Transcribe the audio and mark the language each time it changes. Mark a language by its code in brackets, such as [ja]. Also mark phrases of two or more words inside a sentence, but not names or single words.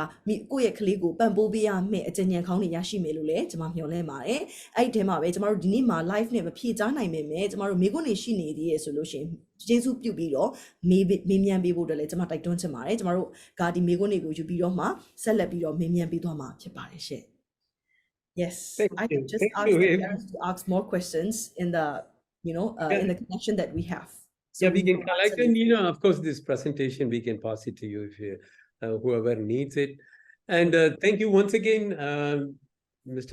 [my] ကိုယ့်ရဲ့ကလေးကိုပံ့ပိုးပေးရမယ့်အကြံဉာဏ်ကောင်းတွေရရှိမယ်လို့လည်းကျွန်မမျှော်လင့်ပါတယ်အဲ့ဒီထဲမှာပဲကျွန်တော်တို့ဒီနေ့မှာ live နဲ့မဖြေကြားနိုင်ပေမဲ့ကျွန်တော်တို့မိခွန်းတွေရှိနေသေးရဲ့ဆိုလို့ရှိရင်ကျေးဇူးပြုပြီးတော့မေးမြန်းပေးဖို့အတွက်လည်းကျွန်မတိုက်တွန်းချင်ပါတယ်ကျွန်တော်တို့ကဒီမေးခွန်းတွေကိုယူပြီးတော့မှဆက်လက်ပြီးတော့မေးမြန်းပေးသွားမှာဖြစ်ပါတယ်ရှင့် [en] Yes I can just ask the parents to ask more questions in the in the connection that we have so we can collect and of course this presentation we can pass it to you if you whoever needs it and thank you once again Mr.